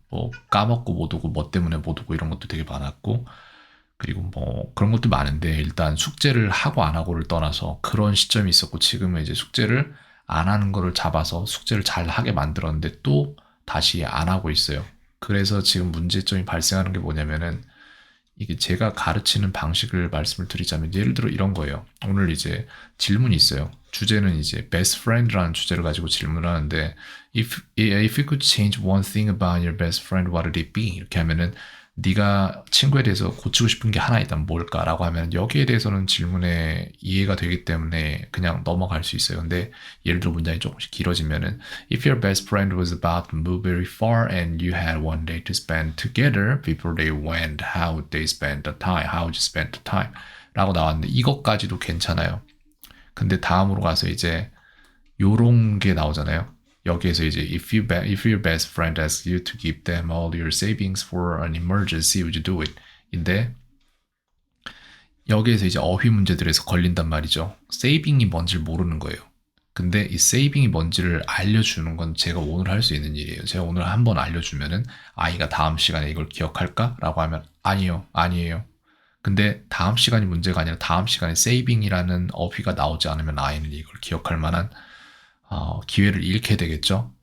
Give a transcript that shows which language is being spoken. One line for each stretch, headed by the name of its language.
Korean: 뭐 까먹고 못 오고 뭐 때문에 못 오고 이런 것도 되게 많았고 그리고 뭐 그런 것도 많은데 일단 숙제를 하고 안 하고를 떠나서 그런 시점이 있었고 지금은 이제 숙제를 안 하는 거를 잡아서 숙제를 잘 하게 만들었는데 또 다시 안 하고 있어요. 그래서 지금 문제점이 발생하는 게 뭐냐면은 이게 제가 가르치는 방식을 말씀을 드리자면 예를 들어 이런 거예요. 오늘 이제 질문이 있어요. 주제는 이제 best friend라는 주제를 가지고 질문을 하는데
English: if you could change one thing about your best friend, what would it be?
Korean: 이렇게 하면은 네가 친구에 대해서 고치고 싶은 게 하나 있다면 뭘까라고 하면 여기에 대해서는 질문에 이해가 되기 때문에 그냥 넘어갈 수 있어요. 근데 예를 들어 문장이 조금씩 길어지면은
English: if your best friend was about to move very far and you had one day to spend together before they went, how would they spend the time? How would you spend the time?
Korean: 라고 나왔는데 이것까지도 괜찮아요. 근데 다음으로 가서 이제 요런 게 나오잖아요. 여기에서 이제
English: if your best friend asks you to give them all your savings for an emergency, would you do it?
Korean: 인데 여기에서 이제 어휘 문제들에서 걸린단 말이죠. 세이빙이 뭔지를 모르는 거예요. 근데 이 세이빙이 뭔지를 알려주는 건 제가 오늘 할 수 있는 일이에요. 제가 오늘 한번 알려주면은 아이가 다음 시간에 이걸 기억할까? 라고 하면 아니요, 아니에요. 근데 다음 시간이 문제가 아니라 다음 시간에 세이빙이라는 어휘가 나오지 않으면 아이는 이걸 기억할 만한 기회를 잃게 되겠죠.